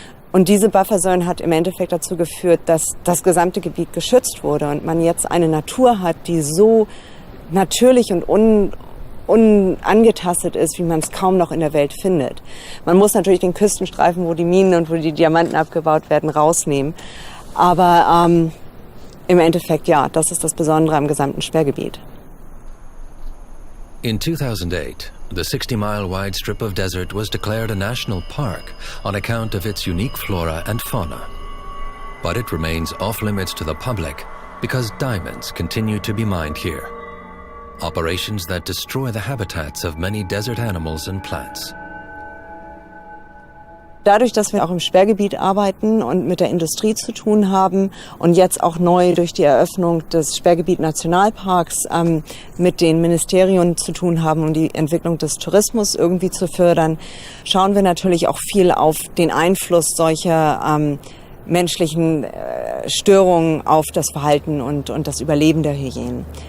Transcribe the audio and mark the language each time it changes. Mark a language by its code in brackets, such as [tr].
[de] Und diese Bufferzone hat im Endeffekt dazu geführt, dass das gesamte Gebiet geschützt wurde und man jetzt eine Natur hat, die so natürlich und unangetastet ist, wie man es kaum noch in der Welt findet. Man muss natürlich den Küstenstreifen, wo die Minen und wo die Diamanten abgebaut werden, rausnehmen. Aber im Endeffekt, ja, das ist das Besondere am gesamten Sperrgebiet. [en] In 2008, the 60-mile-wide strip of desert was declared a national park on account of its unique flora and fauna. But it remains off-limits to the public because diamonds continue to be mined here. Operations that destroy the habitats of many desert animals and plants. [de] Dadurch, dass wir auch im Sperrgebiet arbeiten und mit der Industrie zu tun haben und jetzt auch neu durch die Eröffnung des Sperrgebiet-Nationalparks mit den Ministerien zu tun haben, um die Entwicklung des Tourismus irgendwie zu fördern, schauen wir natürlich auch viel auf den Einfluss solcher menschlichen Störungen auf das Verhalten und das Überleben der Hyänen.